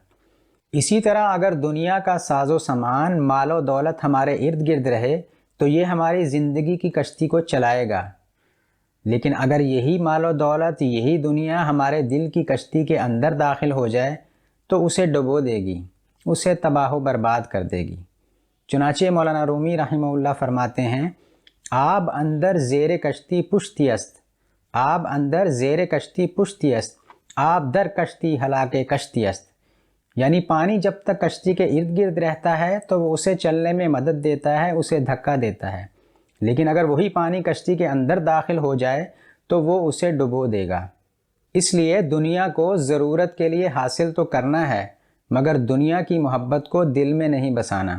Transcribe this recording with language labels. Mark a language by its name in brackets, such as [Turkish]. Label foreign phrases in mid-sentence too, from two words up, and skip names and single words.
[Urdu] اسی طرح اگر دنیا کا ساز و سامان، مال و دولت ہمارے ارد گرد رہے تو یہ ہماری زندگی کی کشتی کو چلائے گا، لیکن اگر یہی مال و دولت، یہی دنیا ہمارے دل کی کشتی کے اندر داخل ہو جائے تو اسے ڈبو دے گی، اسے تباہ و برباد کر دے گی۔ چنانچہ مولانا رومی رحمہ اللہ فرماتے ہیں، [Persian] آب اندر زیر کشتی پشتی است، آب اندر زیر کشتی پشتی است، آب در کشتی ہلاک کشتی است۔ [Urdu] یعنی پانی جب تک کشتی کے ارد گرد رہتا ہے تو وہ اسے چلنے میں مدد دیتا ہے، اسے دھکا دیتا ہے، لیکن اگر وہی پانی کشتی کے اندر داخل ہو جائے تو وہ اسے ڈبو دے گا۔ اس لیے دنیا کو ضرورت کے لیے حاصل تو کرنا ہے، مگر دنیا کی محبت کو دل میں نہیں بسانا۔